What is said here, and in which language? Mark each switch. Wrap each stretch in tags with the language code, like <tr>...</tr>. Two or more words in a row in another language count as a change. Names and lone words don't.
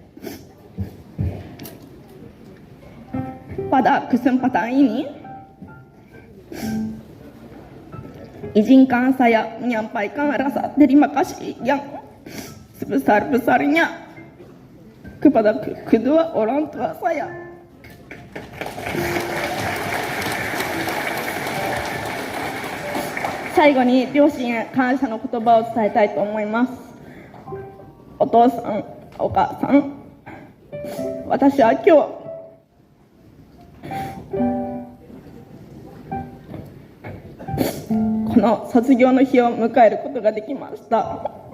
<id>Pada kesempatan ini, izinkan saya menyampaikan rasa terima kasih yang sebesar-besarnya kepada kedua orang tua saya.</id> <ja>最後に両親へ感謝の言葉を伝えたいと思います。お父さん、お母さん、私は今日この卒業の日を迎えることができました。</ja>